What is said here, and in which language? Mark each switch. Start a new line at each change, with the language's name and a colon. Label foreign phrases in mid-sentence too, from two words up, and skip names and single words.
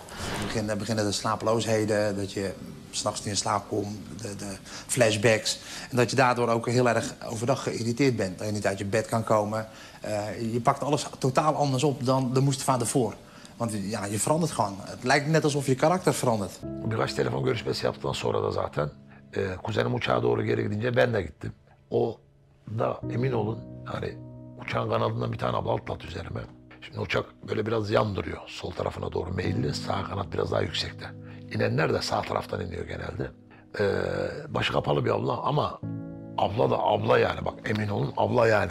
Dutch: Beginnen de slapeloosheden, dat je s'nachts niet in slaap komt, de flashbacks. En dat je daardoor ook heel erg overdag geïrriteerd bent. Dat je niet uit je bed kan komen. Je pakt alles totaal anders op dan de Mustafa ervoor. Want ja, je verandert gewoon. Het lijkt net alsof je karakter verandert.
Turkish: Birkaç telefon görüşmesi yaptıktan sonra da zaten kuzenim uçağa doğru geri gidince ben de gittim. O da emin olun hani uçağın kanadından bir tane abla atlattı üzerime. Şimdi uçak böyle biraz yan duruyor. Sol tarafına doğru meyilli, sağ kanat biraz daha yüksekte. İnenler de sağ taraftan iniyor genelde. Başı kapalı bir abla ama abla da abla yani bak emin olun abla yani.